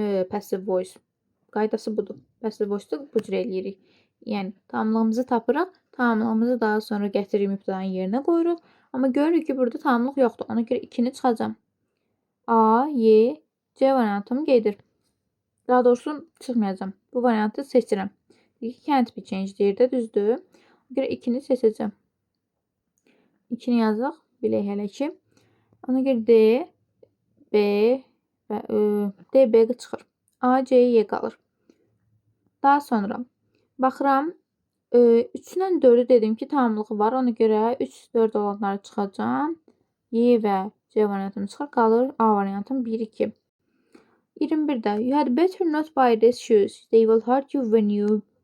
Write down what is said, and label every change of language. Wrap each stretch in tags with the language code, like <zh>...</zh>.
<az>Passive voice qaydası budur. Passive voice-da bu cür eləyirik. Yəni tamlığımızı tapırıq, tamlığımızı daha sonra gətiririk mübtədanın yerinə qoyuruq. Amma görürük ki, burada tamlıq yoxdur. Ona görə 2-ni çıxacam. A, Y, C variantım gedir. Daha doğrusu çıxmayacam. Bu variantı seçirəm.</az> <en>Can't be changed</en> <az>deyir də, düzdür. Ona görə 2-ni seçəcəm. 2-ni yazıq. Bilək hələ ki. Ona görə D, B və D, B çıxır. A, C, Y qalır. Daha sonra baxıram. 3-dən 4-ü dedim ki, tamamlığı var. Ona görə 3, 4 olanları çıxacam. Y və C variantım çıxır. Qalır A variantım 1, 2.</az> <en>21-də you had better not buy these shoes. They will hurt you when you...</en>